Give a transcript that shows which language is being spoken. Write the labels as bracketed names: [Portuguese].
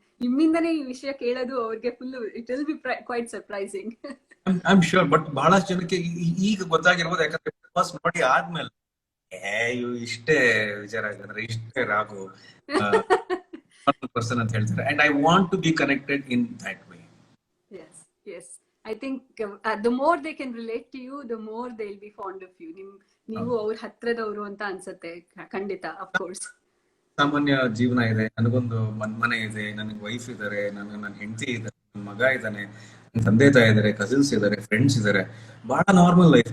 [Kannada] ನಿಮ್ಮಿಂದನೇ ಈ ವಿಷಯ ಕೇಳೋದು ಅವ್ರಿಗೆ full [English] It will be quite surprising. I am sure, [Kannada] but ಬಹಳಷ್ಟು ಜನಕ್ಕೆ ಈಗ ಗೊತ್ತಾಗಿರ್ಬೋದು, ಯಾಕಂದ್ರೆ ಫಸ್ಟ್ ನೋಡಿ ಆದ್ಮೇಲೆ ಇಷ್ಟೇ ವಿಚಾರ ಆಗಿದ್ರೆ ಇಷ್ಟೇ ರಾಘು ಪರ್ಸನ್ ಅಂತ ಹೇಳ್ತಾರೆ. [English] And I want to be connected in that way. Yes, yes. I think the more they can relate to you, the more they'll be fond of you. [Kannada] ನೀವು ಅವ್ರ ಹತ್ರದವರು ಅಂತ ಅನ್ಸುತ್ತೆ. ಖಂಡಿತ, [English] of course. [Kannada] ಸಾಮಾನ್ಯ ಜೀವನ ಇದೆ, ನನಗೊಂದು ಮನೆ ಇದೆ, ನನಗೆ ವೈಫ್ ಇದಾರೆ, ನನ್ನ ಹೆಂಡತಿ ಇದ್ದಾರೆ, ನನ್ನ ಮಗ ಇದ್ದಾನೆ, ನನ್ನ ತಂದೆ ತಾಯಿ ಇದಾರೆ, ಕಸಿನ್ಸ್ ಇದಾರೆ, ಫ್ರೆಂಡ್ಸ್ ಇದಾರೆ, ಬಹಳ ನಾರ್ಮಲ್ ಲೈಫ್.